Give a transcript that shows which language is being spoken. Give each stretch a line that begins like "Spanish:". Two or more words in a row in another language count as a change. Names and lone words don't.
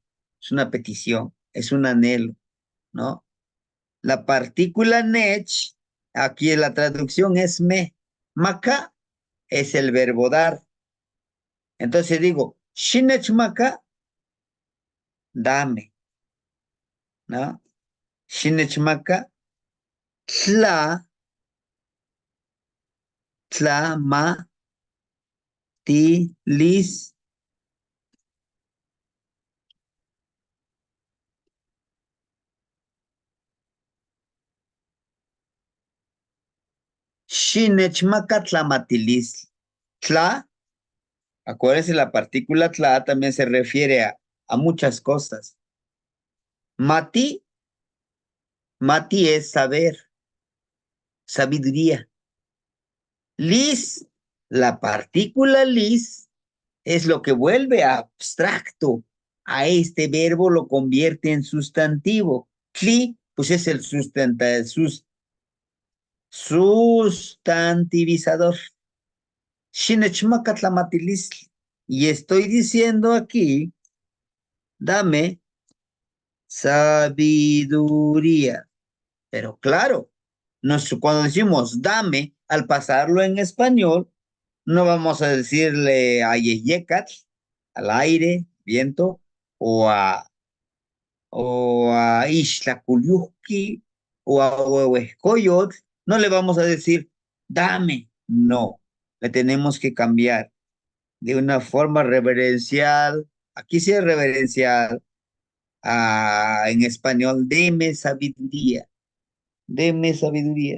Spanish: Es una petición, es un anhelo, ¿no? La partícula nech, aquí en la traducción es me. Maka es el verbo dar. Entonces digo,
Nahuatl languages: shinech maka,
Spanish: dame, ¿no?
Nahuatl languages: Shinech maka, tla, ma, ti, lis, Shinechmaka tlamatilis. Tla,
Spanish: acuérdense, la partícula tla también se refiere a muchas cosas. Mati, mati es saber, sabiduría. Lis, la partícula lis es lo que vuelve abstracto. A este verbo lo convierte en sustantivo. Tli, pues es el sustantivizador.
Nahuatl languages: Shinechmaka tlamatilis.
Spanish: Y estoy diciendo aquí, dame sabiduría. Pero claro, cuando decimos dame, al pasarlo en español, no vamos a decirle a Yeyecat, al aire, viento, o a, o a Ixtlacuyuhki, o a Huehuescoyot, no le vamos a decir dame, no, le tenemos que cambiar de una forma reverencial, aquí sí es reverencial, en español, deme sabiduría.